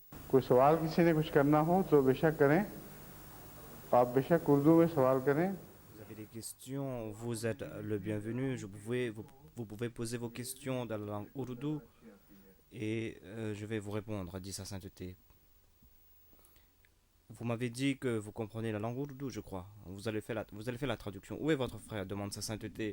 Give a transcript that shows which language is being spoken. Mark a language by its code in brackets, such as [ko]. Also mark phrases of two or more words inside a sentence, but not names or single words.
[hi] कोई सवाल किसी ने कुछ करना हो तो बेशक करें। आप बेशक उर्दू में सवाल करें। [fr] Vous avez des questions, vous êtes le bienvenu. Vous pouvez poser vos questions dans la langue ourdou et je vais vous répondre, dit sa sainteté. Vous m'avez dit que vous comprenez la langue ourdou, je crois. Vous allez faire la traduction. Où est votre frère demande sa sainteté.